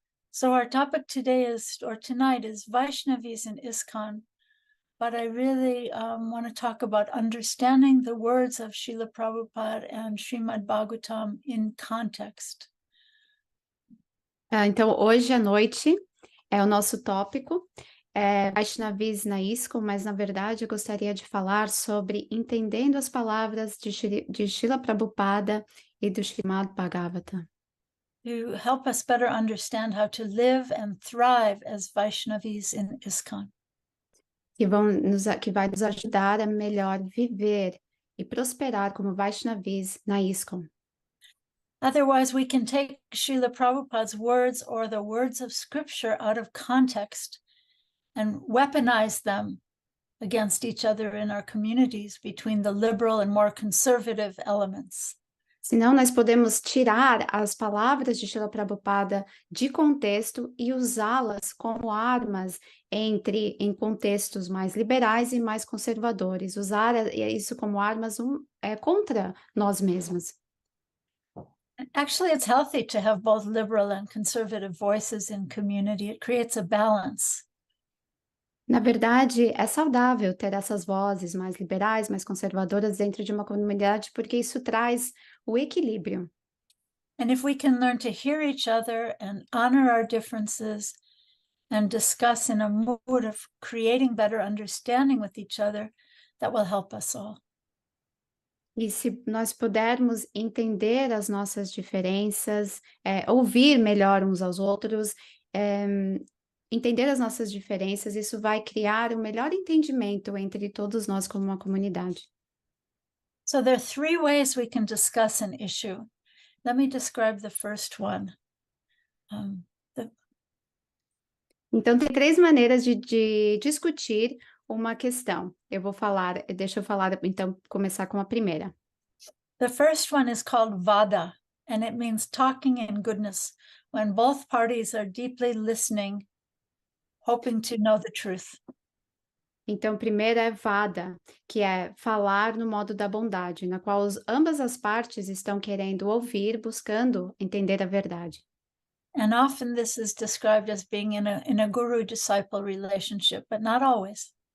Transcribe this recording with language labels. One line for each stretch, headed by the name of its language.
English: So our topic today tonight is Vaishnavis and ISKCON, but I really want to talk about understanding the words of Srila Prabhupada and Srimad Bhagavatam in context.
Portuguese: Então, hoje à noite é o nosso tópico. Vaisnavis na ISKCON, mas na verdade eu gostaria de falar sobre entendendo as palavras de Srila Prabhupada e do Srimad Bhagavatam.
English: To help us better understand how to live and thrive as Vaishnavis in ISKCON.
Portuguese: Que vai nos ajudar a melhor viver e prosperar como Vaishnavis na ISKCON.
English: Otherwise, we can take Srila Prabhupada's words or the words of scripture out of context and weaponize them against each other in our communities between the liberal and more conservative elements.
Portuguese: Senão nós podemos tirar as palavras de Srila Prabhupada de contexto e usá-las como armas em contextos mais liberais e mais conservadores. Usar isso como armas contra nós mesmos.
English: Actually, it's healthy to have both liberal and conservative voices in community. It creates a balance.
Portuguese: Na verdade, é saudável ter essas vozes mais liberais, mais conservadoras dentro de uma comunidade, porque isso traz o equilíbrio.
English: And if we can learn to hear each other and honor our differences and discuss in a mood of creating better understanding with each other, that will help us all.
Portuguese: E se nós pudermos entender as nossas diferenças, ouvir melhor uns aos outros, entender as nossas diferenças, isso vai criar um melhor entendimento entre todos nós como uma comunidade.
English: So there are three ways we can discuss an issue. Let me describe the first one.
Portuguese: Então, tem 3 maneiras de discutir uma questão. Deixa eu falar, então, começar com a primeira.
English: The first one is called vada, and it means talking in goodness, when both parties are deeply listening, hoping to know the truth.
Portuguese: Então, primeiro é vada, que é falar no modo da bondade, na qual ambas as partes estão querendo ouvir, buscando entender a verdade.
English: And often this is described as being in a guru-disciple relationship, but not always.